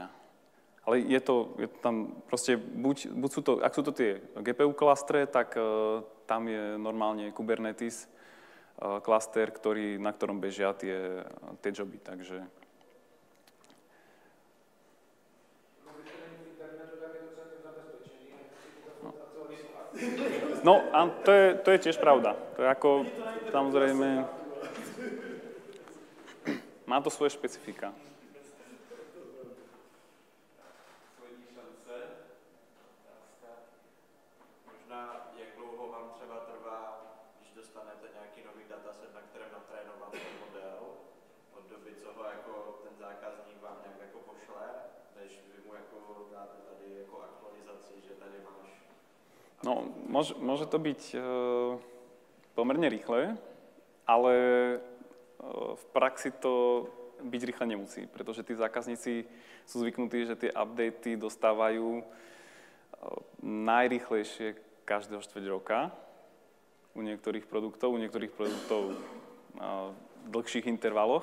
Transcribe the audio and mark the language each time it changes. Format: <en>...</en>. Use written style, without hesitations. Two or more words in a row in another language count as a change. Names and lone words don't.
<sk>Ale je to tam proste, buď sú to, ak sú to tie GPU klastre, tak tam je normálne Kubernetes klaster, na ktorom bežia tie joby, takže... No, a to je tiež pravda. To je ako, samozrejme, má to svoje špecifika.</sk> <cs>Možná, jak dlouho vám třeba trvá, když dostanete nějaký nový dataset, na kterém natrénoval ten model, od doby, co ho jako ten zákazník vám nějak jako pošle, než vy mu jako dáte tady jako aktualizaci, že tady máš.</cs> <sk>No, môže to byť pomerne rýchle, ale v praxi to byť rýchle nemusí, pretože tí zákazníci sú zvyknutí, že tie updaty dostávajú najrýchlejšie každého 4 roka u niektorých produktov v dlhších intervaloch.</sk>